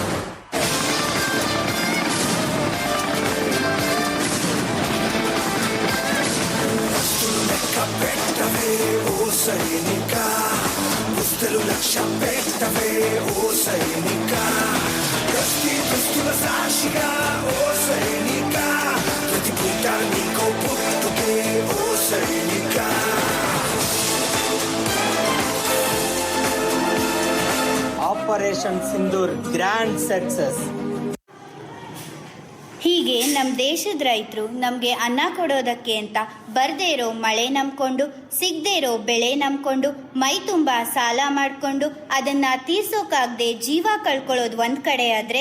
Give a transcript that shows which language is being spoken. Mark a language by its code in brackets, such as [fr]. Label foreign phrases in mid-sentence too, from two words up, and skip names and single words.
[te] లెక్క పెట్టవే ఓ సైనిక పుస్తలు లక్ష్య పెట్టవే ఓ సైనిక ప్రతి దుస్తుల సాక్షిగా ఓ సైనిక ప్రతి పూట నీకో పుట్టుకే ఓ సైనిక. [en] Operation Sindoor grand success. [kn] ಹೀಗೆ ನಮ್ಮ ದೇಶದ ರೈತರು ನಮಗೆ ಅನ್ನ ಕೊಡೋದಕ್ಕೆ ಅಂತ ಬರ್ದೇ ಇರೋ ಮಳೆ ನಂಬ್ಕೊಂಡು ಸಿಗದೇ ಇರೋ ಬೆಳೆ ನಂಬ್ಕೊಂಡು ಮೈ ತುಂಬ ಸಾಲ ಮಾಡಿಕೊಂಡು ಅದನ್ನು ತೀರ್ಸೋಕ್ಕಾಗದೆ ಜೀವ ಕಳ್ಕೊಳ್ಳೋದು ಒಂದು ಕಡೆ ಆದರೆ,